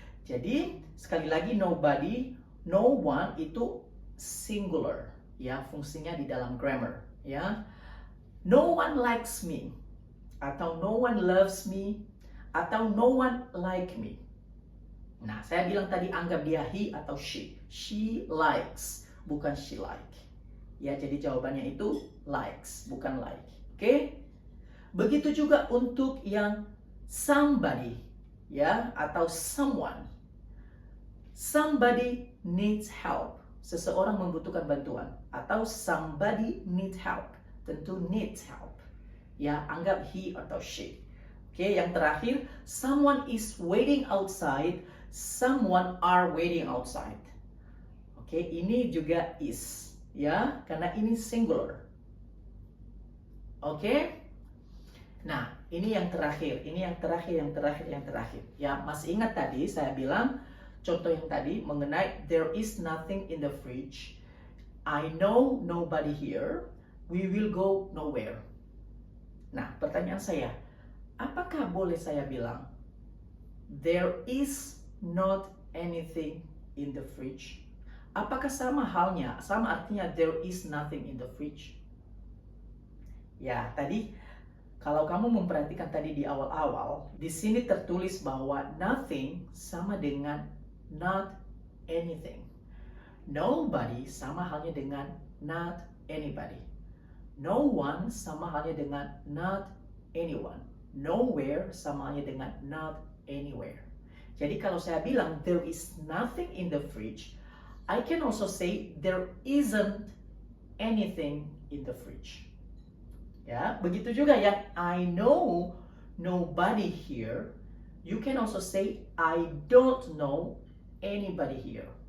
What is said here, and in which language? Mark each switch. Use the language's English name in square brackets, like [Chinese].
[Indonesian] Jadi sekali lagi nobody, no one itu singular, ya, fungsinya di dalam grammar, ya. [English] No one likes me, atau no one loves me, atau no one like me. [Indonesian] Nah, saya bilang tadi anggap dia he atau she. [English] She likes, [Indonesian] bukan she like. Ya, jadi jawabannya itu likes, bukan like. Oke? Begitu juga untuk yang somebody, ya, atau someone. [English] Somebody needs help. [Indonesian] Seseorang membutuhkan bantuan. [English] Atau somebody needs help. Tentu needs help. [Indonesian] Ya, anggap he atau she. Oke, yang terakhir, [English] someone is waiting outside. Someone are waiting outside. [Indonesian] Oke, ini juga is, ya, karena ini singular. Oke? Nah, ini yang terakhir, yang terakhir. Ya, masih ingat tadi saya bilang contoh yang tadi mengenai [English] there is nothing in the fridge. I know nobody here. We will go nowhere. [Indonesian] Nah, pertanyaan saya, apakah boleh saya bilang [English] there is not anything in the fridge? [Indonesian] Apakah sama artinya [English] there is nothing in the fridge? [Indonesian] Ya, tadi kalau kamu memperhatikan tadi di awal-awal, di sini tertulis bahwa nothing sama dengan not anything. Nobody sama halnya dengan not anybody. No one sama halnya dengan not anyone. Nowhere sama halnya dengan not anywhere. Jadi kalau saya bilang [English] there is nothing in the fridge, I can also say there isn't anything in the fridge. [Indonesian] Ya, begitu juga ya. [English] I know nobody here. You can also say I don't know anybody here.